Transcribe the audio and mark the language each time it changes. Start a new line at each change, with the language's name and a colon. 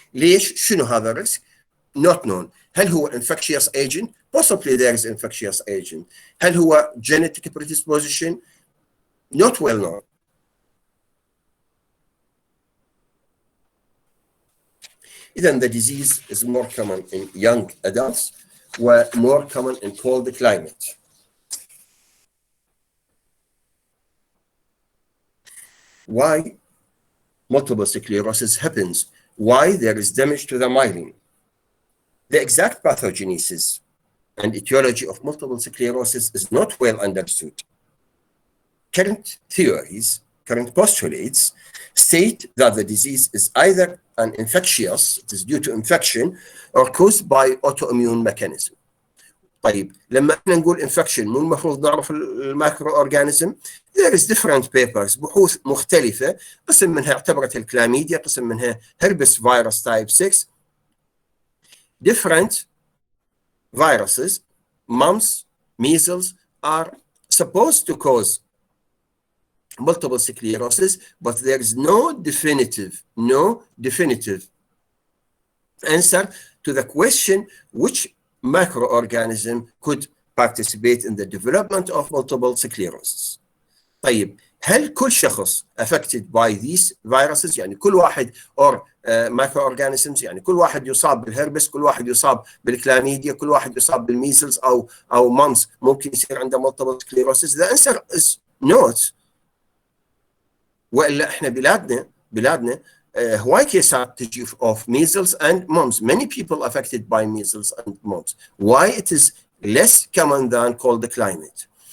Arabic: ليش؟ شنو هذا الريسك؟
English: Not known.
Arabic: هل هو
English: infectious agent؟ Possibly there is infectious agent.
Arabic: هل هو
English: genetic predisposition؟ Not well known. Then the disease is more common in young adults or more common in cold climate. Why multiple sclerosis happens? Why there is damage to the myelin? The exact pathogenesis and etiology of multiple sclerosis is not well understood. Current theories, current postulates state that the disease is either an infectious, it is due to infection, or caused by autoimmune mechanism.
Arabic: طيب لما احنا نقول infection مو المفروض نعرف المايكرو اورجانيزم؟
English: there is different papers،
Arabic: بحوث مختلفة، قسم منها اعتبرت الكلاميديا، قسم منها herpes virus type 6.
English: Different viruses, mumps, measles, are supposed to cause multiple sclerosis, but there is no definitive answer to the question which microorganism could participate in the development of multiple sclerosis.
Arabic: طيب هل كل شخص
English: affected by these viruses؟
Arabic: يعني كل واحد
English: or microorganisms،
Arabic: يعني كل واحد يصاب بالهربس، كل واحد يصاب بالكلاميديا، كل واحد يصاب بالميسلز او مامس ممكن يصير عنده multiple sclerosis؟
English: The answer is not.
Arabic: والا احنا بلادنا هواي كيسات تجي
English: of measles and mumps. Many people affected by measles and mumps. Why it is less common than cold climate?